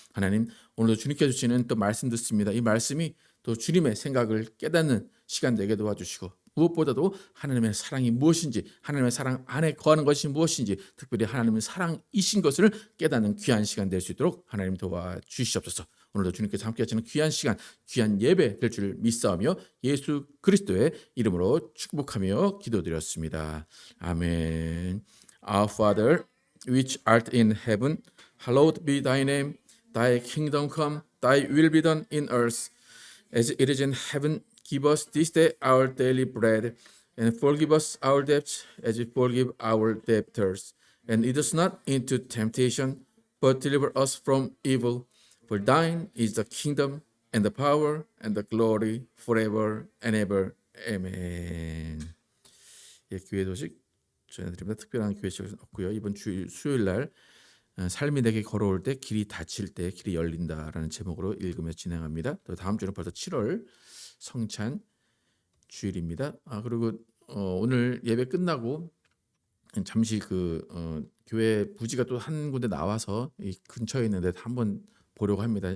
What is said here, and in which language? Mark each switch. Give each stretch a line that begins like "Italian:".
Korean: 하나님, 오늘도 주님께 주시는 또 말씀 듣습니다. 이 말씀이 또 주님의 생각을 깨닫는 시간 되게 도와주시고 무엇보다도 하나님의 사랑이 무엇인지 하나님의 사랑 안에 거하는 것이 무엇인지 특별히 하나님의 사랑이신 것을 깨닫는 귀한 시간 될 수 있도록 하나님 도와주시옵소서. 오늘도 주님께서 함께 하시는 귀한 시간 귀한 예배 될 줄 믿사오며 예수 그리스도의 이름으로 축복하며 기도드렸습니다. 아멘.
English: Our Father which art in heaven, hallowed be thy name. Thy kingdom come, thy will be done in earth as it is in heaven. Give us this day our daily bread, and forgive us our debts as we forgive our debtors. And lead us not into temptation, but deliver us from evil. For thine is the kingdom, and the power, and the glory, forever and ever. Amen.
Korean: 예, 교회 소식 전해드립니다. 특별한 교회 소식은 없고요. 이번 주 수요일 날 삶이 내게 걸어올 때 길이 닫힐 때 길이 열린다라는 제목으로 읽으며 진행합니다. 또 다음 주는 벌써 7월 성찬 주일입니다. 그리고 오늘 예배 끝나고 잠시 교회 부지가 또 한 군데 나와서 이 근처에 있는데 한번 보려고 합니다.